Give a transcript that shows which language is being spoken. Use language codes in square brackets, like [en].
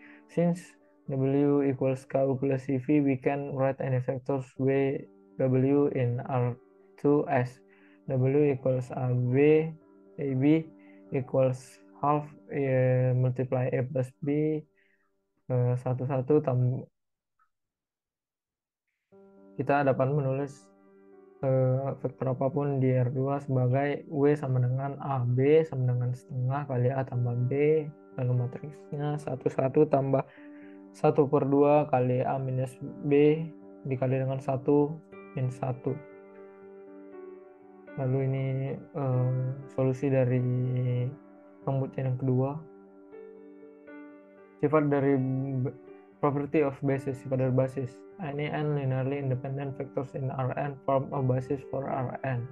[en] Since W equals KU plus CV, we can write any vectors W in R2 as W equals AB equals half multiply A plus B 1, 1 tambah. [id] Kita dapat menulis vektor apapun di R2 sebagai W sama dengan AB sama dengan setengah kali A tambah B, lalu matriksnya 1, 1 tambah 1/2 kali A minus B dikali dengan 1 min 1. Lalu ini solusi dari pembuktian yang kedua. Sifat dari [en] property of basis, [id] sifat dari basis. [en] Any n linearly independent vectors in Rn form a basis for Rn.